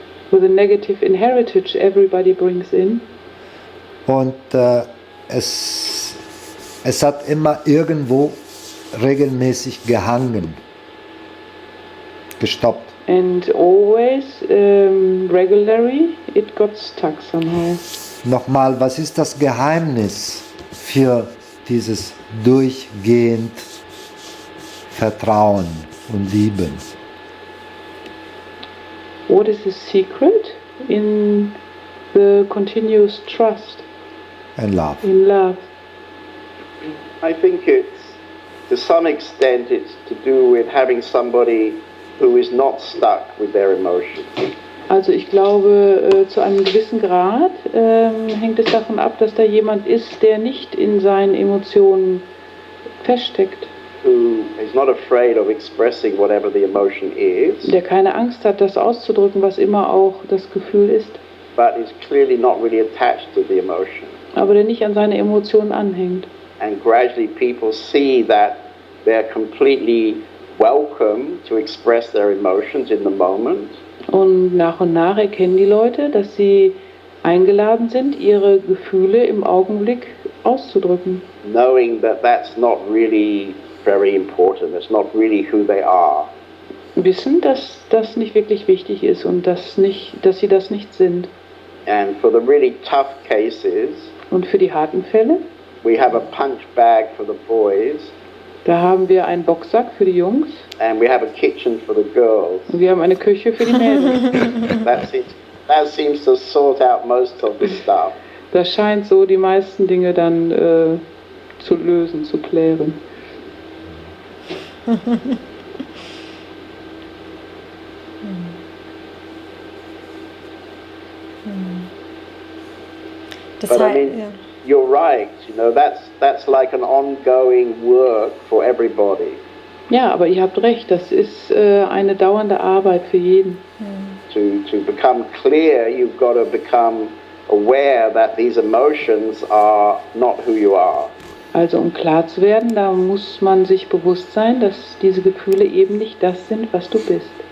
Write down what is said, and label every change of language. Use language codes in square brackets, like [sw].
[en] With the negative inheritage everybody brings in. [de] Und es hat immer irgendwo regelmäßig gehangen, gestoppt. [en] And always, regularly, it got stuck somehow. [de] Nochmal, was ist das Geheimnis für dieses durchgehend Vertrauen und Lieben? [en] What is the secret in the continuous trust And love. in love? I think to some extent, it's to do with having somebody who is not stuck with their emotions. [de] Also ich glaube, zu einem gewissen Grad hängt es davon ab, dass da jemand ist, der nicht in seinen Emotionen feststeckt. [en] Who is not afraid of expressing whatever the emotion is, [de] Der keine Angst hat, das auszudrücken, was immer auch das Gefühl ist, [en] but is clearly not really attached to the emotion. [de] aber der nicht an seine Emotionen anhängt. [en] And gradually people see that they're completely welcome to express their emotions in the moment. [de] Und nach erkennen die Leute, dass sie eingeladen sind, ihre Gefühle im Augenblick auszudrücken. [en] Knowing that that's not really very important, it's not really who they are. [de] Wissen, dass das nicht wirklich wichtig ist und dass sie das nicht sind. [en] And for the really tough cases, [de] Und für die harten Fälle, [en] we have a punch bag for the boys, [de] da haben wir einen Boxsack für die Jungs [en] and we have a kitchen for the girls. [de] und wir haben eine Küche für die Mädels. [en] That seems to sort out most of the stuff. [de] Das scheint so die meisten Dinge dann zu lösen, zu klären. Das [en] But I [de] heißt, [en] mean, [de] ja. [en] you're right. You know, that's like an ongoing work for everybody. [de] Ja, aber ihr habt recht, das ist eine dauernde Arbeit für jeden. [en] To become clear, you've got to become aware that these emotions are not who you are. [de] Also um klar zu werden, da muss man sich bewusst sein, dass diese Gefühle eben nicht das sind, was du bist.